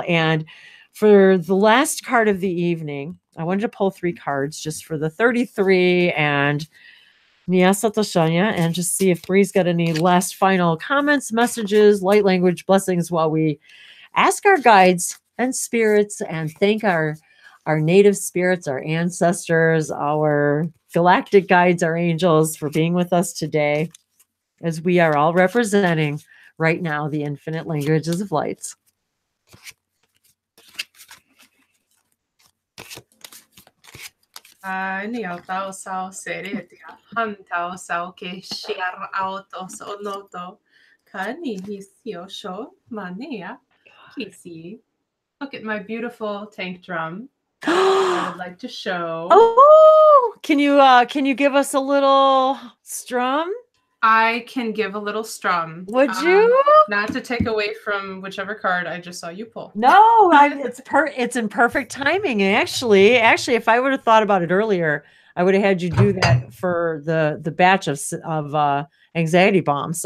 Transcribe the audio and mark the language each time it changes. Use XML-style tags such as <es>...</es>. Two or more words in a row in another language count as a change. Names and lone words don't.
<en>And for the last card of the evening, I wanted to pull 3 cards just for the 33 and and just see if Bree's got any last final comments, messages, light language blessings while we ask our guides and spirits and thank our native spirits, our ancestors, our galactic guides, our angels for being with us today, as we are all representing right now the infinite languages of lights. Ni au tau sao seretia, han tau sao ke shiar autos onoto, ka ni hisio sho mania kisi. Look at my beautiful tank drum. I would like to show. Oh, can you give us a little strum? I can give a little strum. Would you? Not to take away from whichever card I just saw you pull. No, it's in perfect timing. And actually, if I would have thought about it earlier, I would have had you do that for the batch of anxiety bombs.</en>